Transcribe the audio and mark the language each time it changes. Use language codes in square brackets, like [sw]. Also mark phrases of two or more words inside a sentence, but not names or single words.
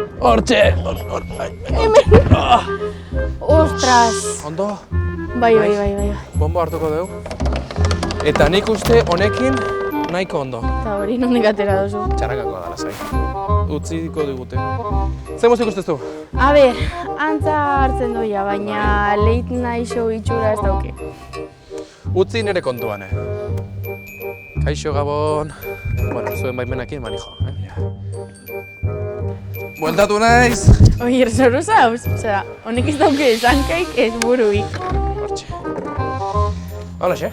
[eu] Ostras! Ondo? Bai. Bombo hartuko dugu. Eta nik uste honekin nahiko ondo. Eta hori nondik atera dozu. Txarrakakoa da, lasai. Utziko digute. Zer musik usteztu? A ber, antza hartzen doia, baina [en] late night show [eu] itxura ez dauke. Utzi nire kontuan, Kaixo Gabon. Bueno, zuen baimenakin manijo, Bueltatu naiz! Oier, zoru zauz? Osea, honek ez dauke esankaik ez buruik. Hortxe. Holaxe?